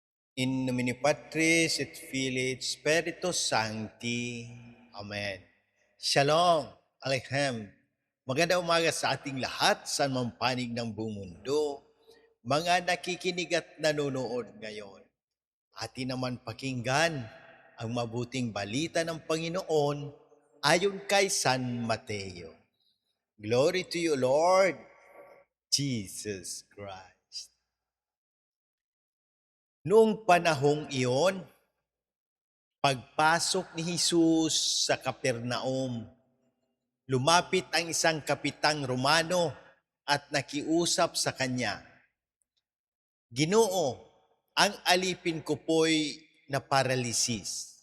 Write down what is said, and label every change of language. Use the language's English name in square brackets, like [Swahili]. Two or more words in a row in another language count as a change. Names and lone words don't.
[Latin] In nomine Patris et Filii et Spiritus Sancti. [Hebrew] Amen. Shalom, Aleichem. [Filipino] Magandang umaga sa ating lahat sa mang panig ng buong mundo. Mga nakikinig at nanonood ngayon. Atin naman pakinggan ang mabuting balita ng Panginoon ayon kay San Mateo. [English] Glory to you, Lord Jesus Christ. [Filipino] Noong panahong iyon, pagpasok ni Jesus sa Kapernaum, lumapit ang isang kapitang Romano at nakiusap sa kanya, "Ginoo, ang alipin ko po'y na paralisis.